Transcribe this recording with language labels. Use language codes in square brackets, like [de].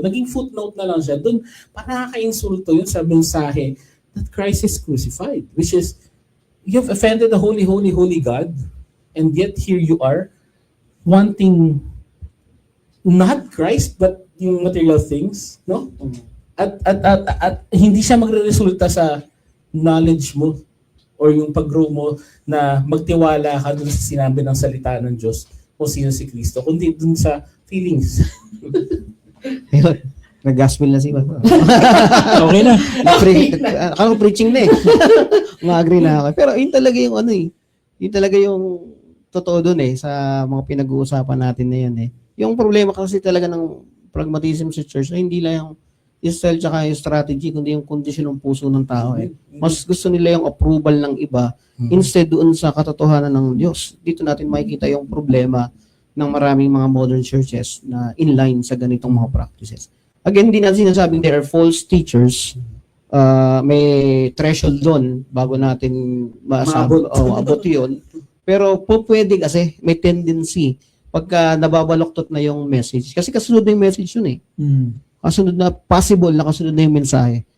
[tl] Naging footnote na lang siya. Doon, parang nakaka-insulto yun sa mensahe [en] that Christ is crucified. Which is, you've offended the holy, holy, holy God, and yet here you are, wanting not Christ, but [tl] yung [en] material things, no? [tl] At hindi siya magre-resulta sa knowledge mo or yung pag-grow mo na magtiwala ka dun sa sinabi ng salita ng Diyos kung sino si Kristo, kundi dun sa feelings. Ayun. Nag-gospel na si Ivan. Okay na. Akala ko preaching na eh. Ma-agree na ako. Pero yun talaga yung ano eh. Yun talaga yung totoo dun eh sa mga pinag-uusapan natin na yun eh. Yung problema kasi talaga ng pragmatism sa church na hindi lang yung style tsaka yung strategy kundi yung kondisyon ng puso ng tao eh. Mas gusto nila yung approval ng iba instead doon sa katotohanan ng Diyos. Dito natin makikita yung problema ng maraming mga modern churches na inline sa ganitong mga practices. Again, hindi natin sinasabing [en] there are false teachers. [tl] May threshold doon bago natin maabot yun. Pero po pwede kasi may tendency pagka nababaloktot na yung message. Kasi kasunod na yung message yun eh. Kasunod na, possible na kasunod na yung mensahe.